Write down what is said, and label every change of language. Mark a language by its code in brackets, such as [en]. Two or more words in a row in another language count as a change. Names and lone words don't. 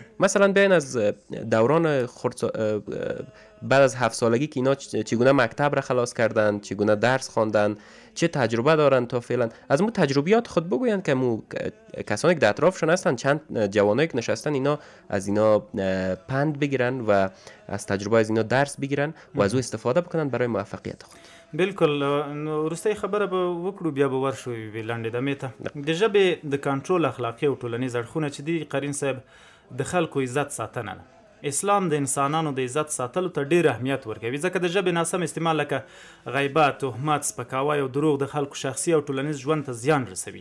[fa] مثلا بیاین از دوران بعد از 7 سالگی که اینا چگونه مکتب را خلاص کردند، چگونه درس خواندن، چه تجربه دارن تا فعلا، از مو تجربیات خود بگویند که مو کسانی که در اطرافشون هستن، چند جوانایی که نشستن، اینا از اینا پند بگیرن و از تجربه از اینا درس بگیرن و از او استفاده بکنن برای موفقیت خود. بالکل. [ps] نو وروستۍ خبره به وکړو، بیا به ورشو یوې لنډې دمې ته. د ژبې د کنټرول اخلاقي او ټولنیز اړخونه چې دي قرین صاحب د خلکو عزت ساتنه ده. اسلام د انسانانو د عزت ساتلو ته ډېر اهمیت ورکوي، ځکه د ژبې ناسم استعمال لکه غیبت، تهمت، سپکاوی او دروغ د خلکو شخصي او ټولنیز ژوند ته زیان رسوي.